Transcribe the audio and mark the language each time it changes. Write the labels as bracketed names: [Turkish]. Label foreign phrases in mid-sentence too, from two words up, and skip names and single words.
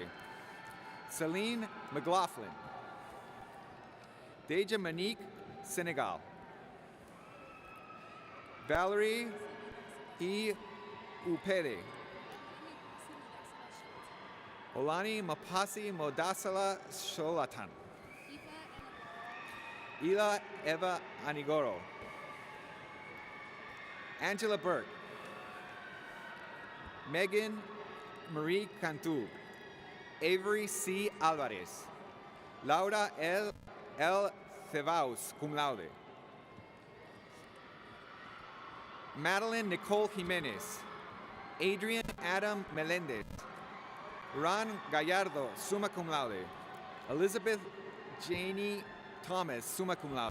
[English] Celine McLaughlin. Deja Monique Senegal. Valerie E. Upede. Olani Mapasi Modasala Sholatan. Ila Eva Anigoro. Angela Burke. Megan Marie Cantu. Avery C. Alvarez. Laura L. Cebaus, [Latin] cum laude. [English] Madeline Nicole Jimenez. Adrian Adam Melendez. Ron Gallardo, [Latin] summa cum laude. [English] Elizabeth Janie Thomas, [Latin] summa cum laude.